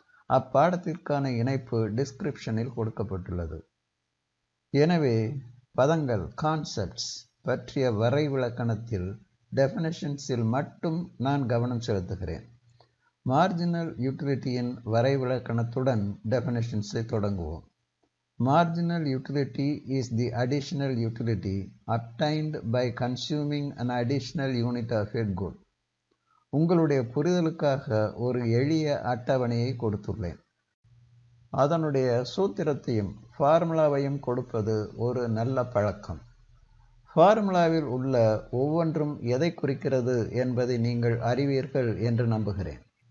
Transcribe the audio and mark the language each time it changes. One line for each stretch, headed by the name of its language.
Tamil: அப்பாடத்திற்கான இணைப்பு டிஸ்கிரிப்ஷனில் கொடுக்கப்பட்டுள்ளது. எனவே பதங்கள் கான்செப்ட்ஸ் பற்றிய வரைவிலக்கணத்தில் டெஃபினிஷன்ஸில் மட்டும் நான் கவனம் செலுத்துகிறேன். மார்ஜினல் யூட்டிலிட்டியின் வரைவிலக்கணத்துடன் டெஃபினிஷன்ஸை தொடங்குவோம்.
English: Marginal utility is the additional utility obtained by consuming an additional unit of a good.
Tamil: உங்களுடைய புரிதலுக்காக ஒரு எளிய அட்டவணையை கொடுத்துள்ளேன். அதனுடைய சூத்திரத்தையும் ஃபார்முலாவையும் கொடுப்பது ஒரு நல்ல பழக்கம். ஃபார்முலாவில் உள்ள ஒவ்வொன்றும் எதை குறிக்கிறது என்பதை நீங்கள் அறிவீர்கள் என்று நம்புகிறேன்.